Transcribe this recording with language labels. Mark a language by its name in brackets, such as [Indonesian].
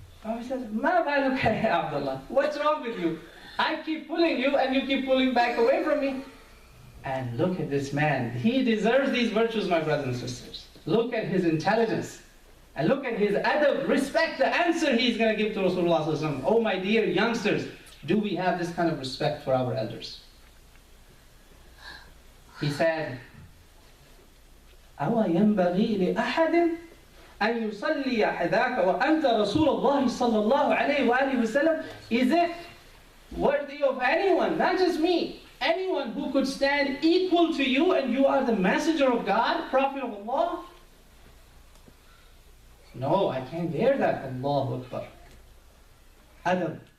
[English] Prophet says, [Arabic] "Ma baluka ya Abdullah? [English] What's wrong with you? I keep pulling you, and you keep pulling back away from me." And look at this man. He deserves these virtues, my brothers and sisters. Look at his intelligence. And look at his adab, respect the answer he's going to give to Rasulullah ﷺ. Oh my dear youngsters, do we have this kind of respect for our elders? He said, [Arabic] أَوَ يَنْبَغِي لِأَحَدٍ أَنْ يُصَلِّيَ حَذَاكَ وَأَنْتَ رَسُولَ اللَّهِ صَلَّى اللَّهُ عَلَيْهِ وَآلِهِ وَسَلَّمَ. [English] Is it worthy of anyone, not just me, anyone who could stand equal to you, and you are the messenger of God, prophet of Allah? No, I can't dare that. Allahu Akbar. Adab.